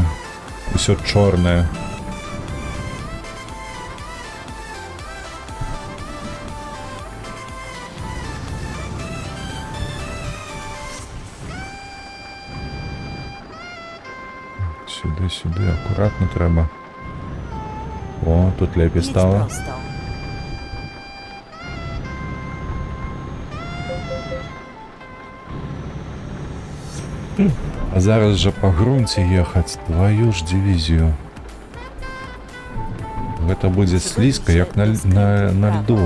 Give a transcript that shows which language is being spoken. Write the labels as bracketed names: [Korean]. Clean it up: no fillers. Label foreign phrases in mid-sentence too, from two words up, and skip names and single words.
[Belarusian] Усё чорнае. Сюды, акуратно трэба. О, тут лепей [Polish] Jedź [Belarusian] стало. [Polish] prosto. [Belarusian] А зараз жа па грунце ехаць, твою ж дывізію. Гэта будзе слізка, як на льду.